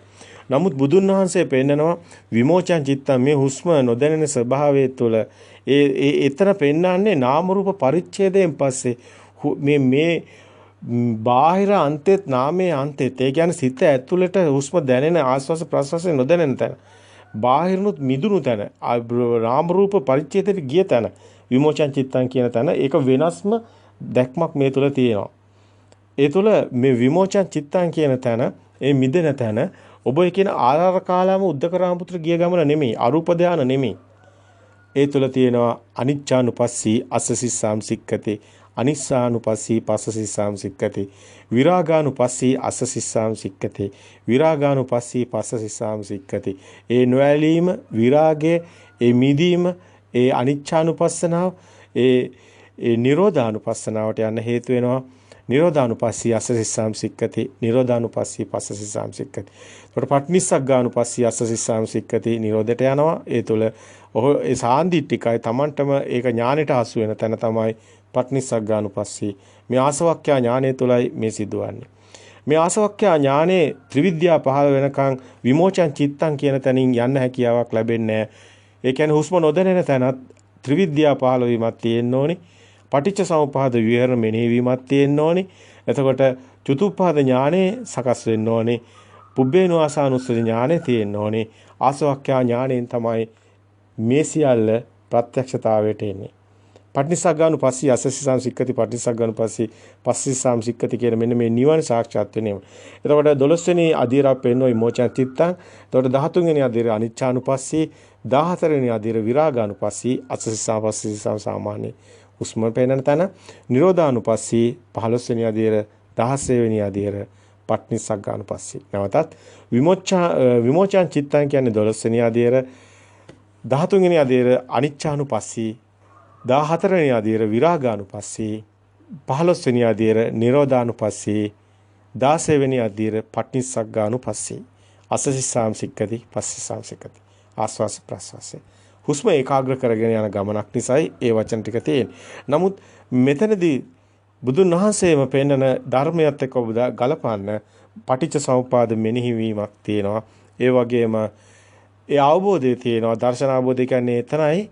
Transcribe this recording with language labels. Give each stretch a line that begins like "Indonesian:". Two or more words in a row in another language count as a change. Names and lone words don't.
Sinhala: නමුත් බුදුන් වහන්සේ පෙන්නනවා
Pali: විමෝචන චිත්තම්
Sinhala: මේ හුස්ම නොදැනෙන ස්වභාවය තුළ එතන පෙන්නන්නේ නාම රූප පරිච්ඡේදයෙන් පස්සේ මේ බාහිර අන්තෙත් නාමයේ අන්තෙත් ඒ කියන්නේ සිත ඇතුළට හුස්ම දැනෙන ආස්වාස ප්‍රස්වාස නොදැනෙන තැන බාහිරනුත් මිදුණු තැන නාම රූප පරිච්ඡේදයට ගිය තැන විමෝචන චිත්තං කියන තැන ඒක වෙනස්ම දැක්මක් මේ තුල තියෙනවා. ඒ තුල මේ
Pali: විමෝචන චිත්තං
Sinhala: කියන තැන ඒ මිදෙන තැන ඔබ කියන ආරාර කාලාම උද්දකරාමපුත්‍ර ගිය ගමන නෙමෙයි අරූප ධාන නෙමෙයි.
Pali: ඒ තුල තියෙනවා අනිච්චානුපස්සී අස්සසිස්සාම් සික්කති අනිස්සානුපස්සී පස්සසිස්සාම් සික්කති විරාගානුපස්සී අස්සසිස්සාම් සික්කති විරාගානුපස්සී පස්සසිස්සාම් සික්කති.
Sinhala: ඒ නොඇලීම විරාගයේ ඒ මිදීම ඒ අනිච්චානුපස්සනාව ඒ නිරෝධානුපස්සනාවට යන්න හේතු වෙනවා.
Pali: නිරෝධානුපස්සී අස්සසිස්සාම් සික්කති නිරෝධානුපස්සී පස්සසිස්සාම් සික්කති.
Sinhala: ඒකට
Pali: පටිනිස්සග්ගානුපස්සී අස්සසිස්සාම් සික්කති
Sinhala: නිරෝධයට යනවා. ඒ තුල ඒ සාන්දිටිකයි Tamanටම ඒක ඥානෙට හසු වෙන තැන තමයි පටිනිස්සග්ගානුපස්සී. මේ ආසවක්ඛ්‍යා ඥානය තුලයි මේ සිදුවන්නේ. මේ ආසවක්ඛ්‍යා ඥානේ ත්‍රිවිද්‍යා පහළ වෙනකන් විමෝචන චිත්තං කියන තැනින් යන්න හැකියාවක් ලැබෙන්නේ නැහැ. ඒ කියන්නේ හුස්ම නොදැනෙන තැනත් ත්‍රිවිද්‍යා පහළ වීමක් තියෙන්න ඕනේ.
Pali: පටිච්ච සමුප්පාද
Sinhala: විහරණ මෙනෙහිවීමක් තියෙන්න ඕනේ. එතකොට චතුප්පාද ඥානෙ සකස් වෙන්න ඕනේ. පුබ්බේනුවාසානුස්සති ඥානෙ තියෙන්න ඕනේ. ආසවක්ඛ්‍යා ඥානෙන් තමයි මේ සියල්ල ප්‍රත්‍යක්ෂතාවයට එන්නේ.
Pali: පටිනිස්සග්ගානුපස්සී අස්සසිස්සාම් සික්කති පටිනිස්සග්ගානුපස්සී පස්සසිස්සාම් සික්කති
Sinhala: කියන මෙන්න මේ නිවන සාක්ෂාත් වෙනේම. එතකොට 12 වෙනි අධීරක් පෙන්වයි
Pali: විමෝචන චිත්තං.
Sinhala: එතකොට 13 වෙනි අධීර අනිච්චානුපස්සී 14 වෙනි අධීර
Pali: විරාගානුපස්සී අස්සසිස්සාම් පස්සසිස්සාම්
Sinhala: සාමාන්‍ය හුස්ම පේනන තැන නිරෝධානුපස්සී 15 වෙනි අධීර 16 වෙනි අධීර පටිනිස්සග්ගානුපස්සී. නැවතත්
Pali: විමෝචන චිත්තං
Sinhala: කියන්නේ 12 වෙනි අධීර 13 වෙනි අධීර අනිච්චානුපස්සී 14 වෙනි අධීර විරාගානුපස්සී 15 වෙනි අධීර නිරෝධානුපස්සී 16 වෙනි අධීර
Pali: පටිනිස්සග්ගානුපස්සී අස්සසිස්සාම් සික්කති පස්සසිස්සාම් සික්කති
Sinhala: ආස්වාස ප්‍රස්වාස හුස්ම ඒකාග්‍ර කරගෙන යන ගමනක් නිසායි ඒ වචන ටික තියෙන්නේ. නමුත් මෙතනදී බුදුන් වහන්සේම පෙන්නන ධර්මයත් එක්ක ඔබ ගලපන්න
Pali: පටිච්ච සමුප්පාද
Sinhala: මෙනෙහි වීමක් තියෙනවා. ඒ වගේම ඒ අවබෝධය තියෙනවා. දර්ශන අවබෝධය කියන්නේ එතනයි.